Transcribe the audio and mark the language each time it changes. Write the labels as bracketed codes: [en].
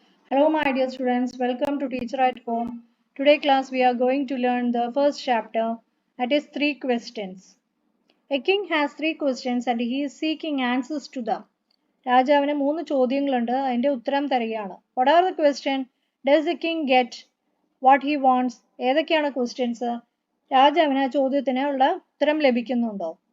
[en] Hello my dear students, welcome to Teacher at Home. Today class we are going to learn the first chapter, that is 3 questions. A king has 3 questions and he is seeking answers to them. [ml] രാജാവിന് 3 ചോദ്യങ്ങളുണ്ട്, അതിൻ്റെ ഉത്തരം തരികയാണ്. [en] What are the questions? Does the king get what he wants? [ml] ഏതൊക്കെയാണ് questions? രാജാവിന് ആ ചോദ്യത്തിന് ഉള്ള ഉത്തരം ലഭിക്കുന്നുണ്ടോ?